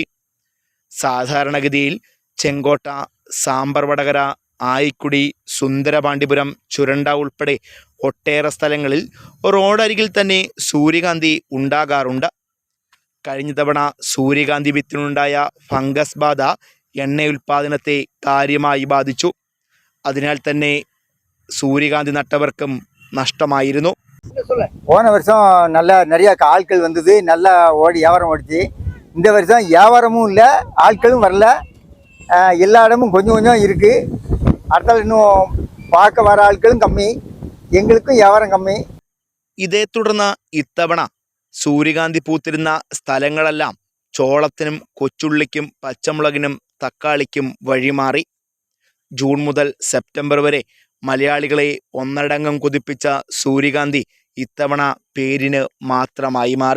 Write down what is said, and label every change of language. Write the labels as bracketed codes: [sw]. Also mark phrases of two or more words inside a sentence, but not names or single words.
[ml] സാധാരണഗതിയിൽ ചെങ്കോട്ട, സാമ്പർ വടകര, ആയിക്കുടി, സുന്ദരപാണ്ഡിപുരം, ചുരണ്ട ഉൾപ്പെടെ ഒട്ടേറെ സ്ഥലങ്ങളിൽ റോഡരികിൽ തന്നെ സൂര്യകാന്തി ഉണ്ടാകാറുണ്ട്. കഴിഞ്ഞ തവണ സൂര്യകാന്തി വിത്തിനുണ്ടായ ഫംഗസ് ബാധ എണ്ണ ഉൽപ്പാദനത്തെ കാര്യമായി ബാധിച്ചു. അതിനാൽ തന്നെ സൂര്യകാന്തി നട്ടവർക്കും നഷ്ടമായിരുന്നു. [ta] போன வருஷம் நல்ல நிறைய ஆட்கள் வந்தது, நல்லா வியாபாரம் ஓடிச்சு. இந்த வருஷம் வியாபாரமும் இல்லை, ஆட்களும் வரல. எல்லா இடமும் கொஞ்சம் கொஞ்சம் இருக்குது. அடுத்தால் இன்னும் பார்க்க வர ஆட்களும் கம்மி, எங்களுக்கும் வியாபாரம் கம்மி. [ml] ഇതേ തുടർന്ന് ഇത്തവണ സൂര്യകാന്തി പൂത്തിരുന്ന സ്ഥലങ്ങളെല്ലാം ചോളത്തിനും കൊച്ചുള്ളിക്കും പച്ചമുളകിനും തക്കാളിക്കും വഴിമാറി. ജൂൺ മുതൽ സെപ്റ്റംബർ വരെ മലയാളികളെ ഒന്നടങ്കം കൊതിപ്പിച്ച സൂര്യകാന്തി ഇത്തവണ പേരിന് മാത്രമായി മാറി.